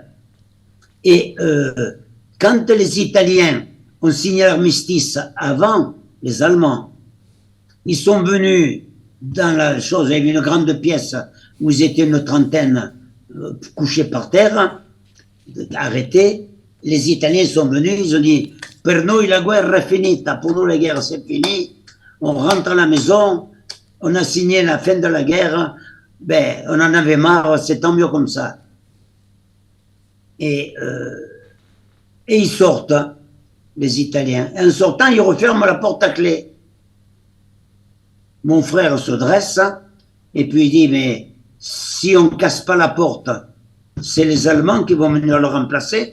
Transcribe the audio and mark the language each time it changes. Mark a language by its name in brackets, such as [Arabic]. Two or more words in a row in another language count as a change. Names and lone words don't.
[French] Et quand les Italiens ont signé l'armistice avant les Allemands, ils sont venus dans la chose, il y avait une grande pièce où ils étaient une trentaine couchés par terre, arrêtés. Les Italiens sont venus, ils ont dit « [Italian] Per noi la guerra è finita », [French] pour nous la guerre c'est fini, on rentre à la maison, on a signé la fin de la guerre, ben, on en avait marre, c'est tant mieux comme ça. Et ils sortent, les Italiens. Et en sortant, ils referment la porte à clé. Mon frère se dresse et puis il dit, mais si on ne casse pas la porte, c'est les Allemands qui vont venir le remplacer.